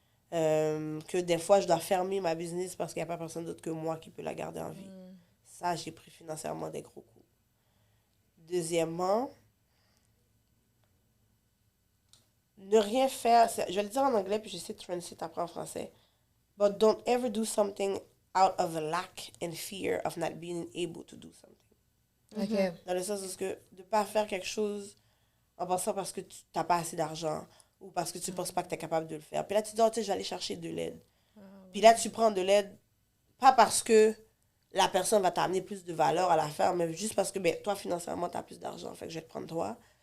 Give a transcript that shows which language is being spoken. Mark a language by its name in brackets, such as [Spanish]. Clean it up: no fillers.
[French] Que des fois, je dois fermer ma business parce qu'il n'y a pas personne d'autre que moi qui peut la garder en vie. Ça, j'ai pris financièrement des gros coups. Deuxièmement, ne rien faire, je vais le dire en anglais puis j'essaie de translate après en français. [English] But don't ever do something out of a lack and fear of not being able to do something. OK. [French] Dans le sens où de ne pas faire quelque chose en pensant parce que tu n'as pas assez d'argent ou parce que tu ne penses pas que tu es capable de le faire. Puis là, tu dis, oh, tu sais, je vais aller chercher de l'aide. Puis là, tu prends de l'aide, pas parce que la personne va t'amener plus de valeur à l'affaire, mais juste parce que ben, toi, financièrement, tu as plus d'argent. Fait que je vais te prendre toi.